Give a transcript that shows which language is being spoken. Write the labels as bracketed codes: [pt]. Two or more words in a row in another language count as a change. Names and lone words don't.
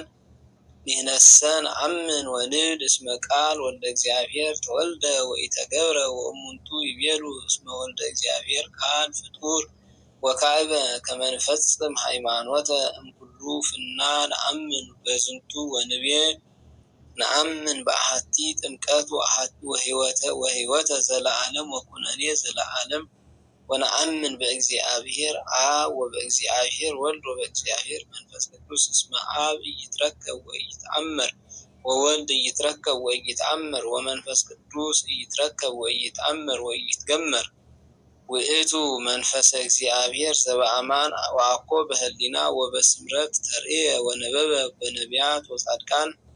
[gez] ንሕነሰ ነአምን ወንብል እስመ ቃል ወልደ እግዚአብሔር ተወልደ ወኢተገብረ ወእሙንቱ ይቤሉ እስመ ወልደ እግዚአብሔር ቃል ፍጡር ወካዕበ ከመ ንፈጽም ሃይማኖተ እምኩሉ ፍና ነአምን በዝንቱ ወንቤ ነአምን በአሐቲ ጥምቀት ወሕይወተ ዘለዓለም ወኵነኔ ዘለዓለም ወነአምን በእግዚአብሔር አብ ወበእግዚአብሔር ወልድ ወበእግዚአብሔር መንፈስ ቅዱስ እስመ አብ ኢይትረከብ ወኢይትአመር ወወልድ ኢይትረከብ ወኢይትአመር ወመንፈስ ቅዱስ ኢይትረከብ ወኢይትአመር ወኢይትገመር ውእቱ መንፈሰ እግዚአብሔር ዘበአማን ወአኮ በህሊና ወበስምረት ተርእየ ወነበበ በነቢያት ወጻድቃን